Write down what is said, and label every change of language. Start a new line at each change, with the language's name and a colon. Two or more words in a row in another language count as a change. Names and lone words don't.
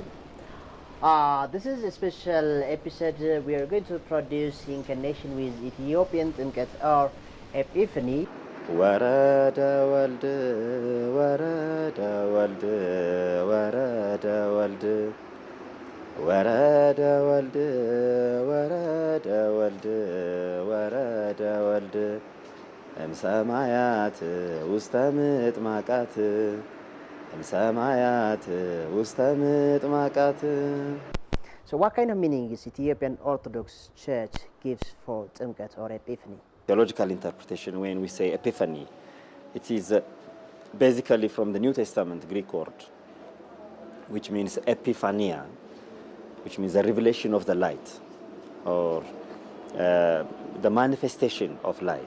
English: This is a special episode we are going to produce in connection with Ethiopian Timkat or Epiphany.
Geez: ወረደ ወልድ, ወረደ ወልድ, ወረደ ወልድ, ወረደ ወልድ, ወረደ ወልድ, ወረደ ወልድ. ሰማያት ውስተ ምጥማቃት ሰማያት ውስተ ምጥማቃት.
English: So what kind of meaning is Ethiopian Orthodox Church gives for Timkat or Epiphany? Theological interpretation, when we say Epiphany, it is basically from the New Testament Greek word, which means epiphania, which means the revelation of the light, or the manifestation of light.